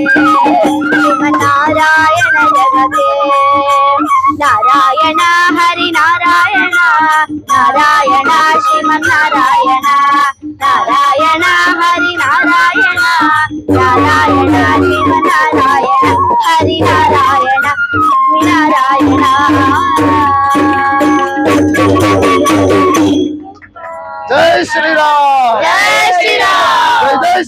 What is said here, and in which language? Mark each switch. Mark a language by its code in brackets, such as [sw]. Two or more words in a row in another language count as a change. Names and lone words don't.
[kn] ಶಿವನಾರಾಯಣ ಜಗಕ್ಕೆ. ನಾರಾಯಣ ಹರಿ ನಾರಾಯಣ ನಾರಾಯಣ ಶ್ರೀಮನ್ನಾರಾಯಣ. ನಾರಾಯಣ ಹರಿ ನಾರಾಯಣ ನಾರಾಯಣ ಶ್ರೀಮನ್ನಾರಾಯಣ. [hi] हरि नारायण नारायण। जय श्री राम। जय श्री राम। जय जय